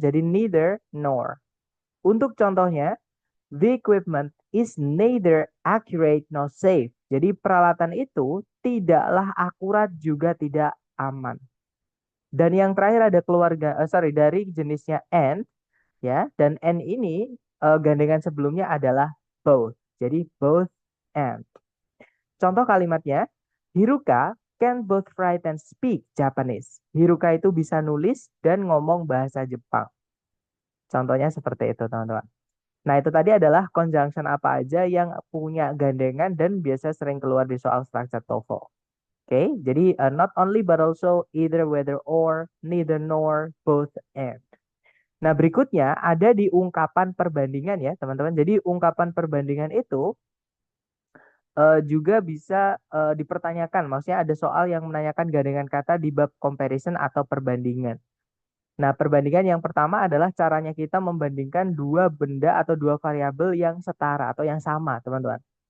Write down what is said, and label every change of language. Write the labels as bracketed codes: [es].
[en] Jadi neither nor. [id] Untuk contohnya, [en] the equipment is neither accurate nor safe. [id] Jadi peralatan itu tidaklah akurat juga tidak aman. Dan yang terakhir ada dari jenisnya and ya. Dan and ini gandengan sebelumnya adalah both. Jadi both and. Contoh kalimatnya, [en] Hiruka can both write and speak Japanese. [id] Hiruka itu bisa nulis dan ngomong bahasa Jepang. Contohnya seperti itu, teman-teman. Nah, itu tadi adalah conjunction apa aja yang punya gandengan dan biasa sering keluar di soal structure TOEFL. Oke, jadi [en] not only but also either, whether, or, neither, nor, both, and. [id] Nah, berikutnya ada di ungkapan perbandingan ya, teman-teman. Jadi ungkapan perbandingan itu juga bisa dipertanyakan. Maksudnya ada soal yang menanyakan gandengan kata di bab comparison atau perbandingan. Nah, perbandingan yang pertama adalah caranya kita membandingkan dua benda atau dua variabel yang setara atau yang sama, teman-teman.